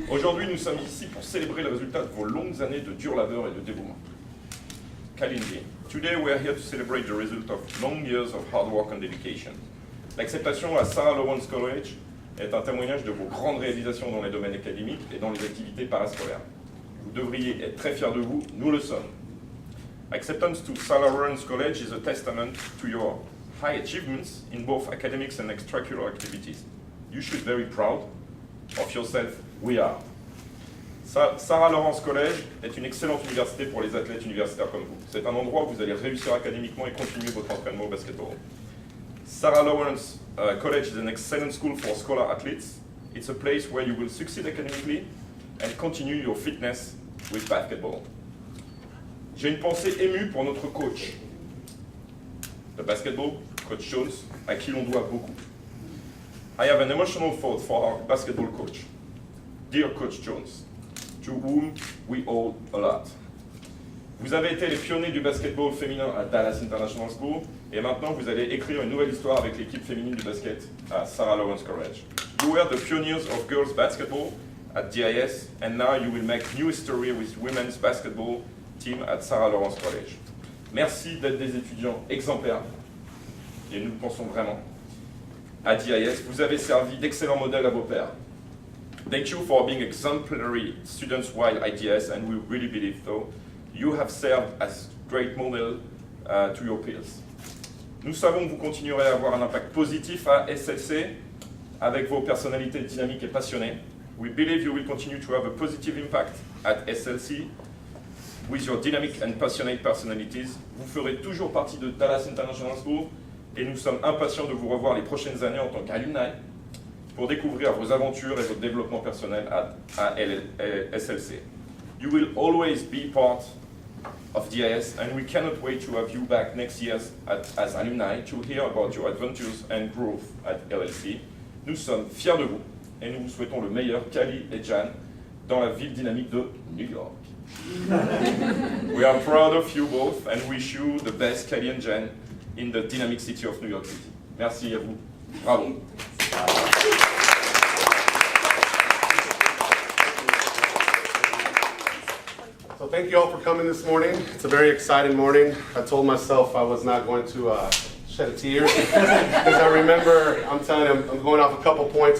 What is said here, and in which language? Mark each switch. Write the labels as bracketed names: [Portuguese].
[French] Aujourd'hui, nous sommes ici pour célébrer le résultat de vos longues années de dur labeur et de dévouement. Kalindi. [English] Today we are here to celebrate the result of long years of hard work and dedication. [French] L'acceptation à Sarah Lawrence College est un témoignage de vos grandes réalisations dans les domaines académiques et dans les activités parascolaires. Vous devriez être très fiers de vous, nous le sommes. [English] Acceptance to Sarah Lawrence College is a testament to your high achievements in both academics and extracurricular activities. You should be very proud of yourself. We are. [French] Sarah Lawrence College est une excellente université pour les athlètes universitaires comme vous. C'est un endroit où vous allez réussir académiquement et continuer votre entraînement au basketball. [English] Sarah Lawrence College is an excellent school for scholar athletes. It's a place where you will succeed academically and continue your fitness with basketball. [French] J'ai une pensée émue pour notre coach de basketball, Coach Jones, à qui l'on doit beaucoup. [English] I have an emotional thought for our basketball coach, dear Coach Jones, to whom we owe a lot. [French] Vous avez été les pionniers du basketball féminin à Dallas International School et maintenant vous allez écrire une nouvelle histoire avec l'équipe féminine du basket à Sarah Lawrence College. [English] You were the pioneers of girls basketball at DIS and now you will make new history with women's basketball team at Sarah Lawrence College. [French] Merci d'être des étudiants exemplaires et nous le pensons vraiment. À DIS, vous avez servi d'excellents modèles à vos pairs. [English] Thank you for being exemplary students while at DIS, and we really believe so. You have served as great model to your peers. [French] Nous savons que vous continuerez à avoir un impact positif à SLC avec vos personnalités dynamiques et passionnées. [English] We believe you will continue to have a positive impact at SLC with your dynamic and passionate personalities. [French] Vous ferez toujours partie de Dallas International School et nous sommes impatients de vous revoir les prochaines années en tant qu'alumni pour découvrir vos aventures et votre développement personnel à SLC. [English] You will always be part of DIS and we cannot wait to have you back next year as alumni to hear about your adventures and growth at LLC. [French] Nous sommes fiers de vous et nous vous souhaitons le meilleur, Cali et Jeanne, dans la ville dynamique de New York. [English] We are proud of you both and wish you the best, Cali and Jeanne, in the dynamic city of New York City. [French] Merci à vous. Bravo. [English] So thank you all for coming this morning. It's a very exciting morning. I told myself I was not going to shed a tear because I remember, I'm telling you, I'm going off a couple points.